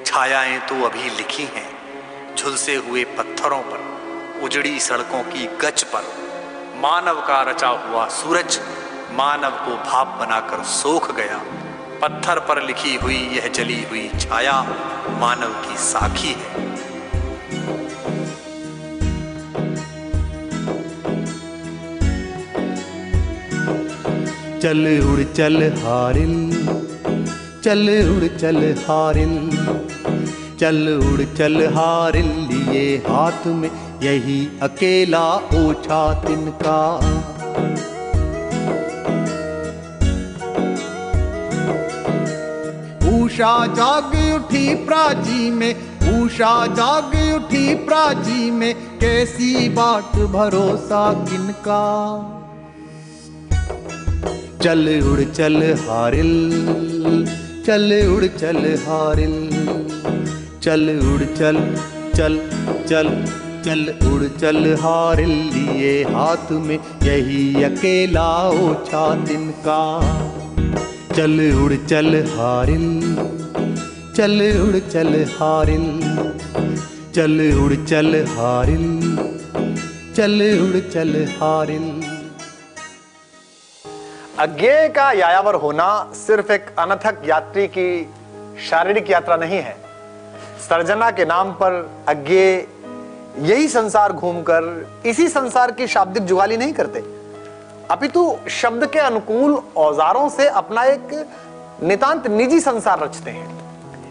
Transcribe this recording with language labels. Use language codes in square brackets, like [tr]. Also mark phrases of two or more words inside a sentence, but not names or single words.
[hi] छायाएं तो अभी लिखी हैं झुलसे हुए पत्थरों पर, उजड़ी सड़कों की गच पर। मानव का रचा हुआ सूरज मानव को भाप बनाकर सोख गया। पत्थर पर लिखी हुई यह जली हुई छाया मानव की साखी है। चल उड़ चल हारिल, चल उड़ चल हारिल, चल उड़ चल हारिल, लिए हाथ में यही अकेला ओछा तिनका। उषा जाग उठी प्राची में, उषा जाग उठी प्राची में, कैसी बाट भरोसा किनका। चल उड़ चल हारिल, चल उड़ चल हारिल, चल उड़ चल चल चल चल उड़ चल हारिल, लिए हाथ में यही अकेला ओछा तिनका। चल उड़ चल हारिल, चल उड़ चल हारिल, चल उड़ चल हारिल, चल उड़ चल हारिल। अज्ञेय का यायावर होना सिर्फ एक अनथक यात्री की शारीरिक यात्रा नहीं है। सर्जना के नाम पर अज्ञेय यही संसार घूमकर इसी संसार की शाब्दिक जुगाली नहीं करते, अपितु शब्द के अनुकूल औजारों से अपना एक नितांत निजी संसार रचते हैं।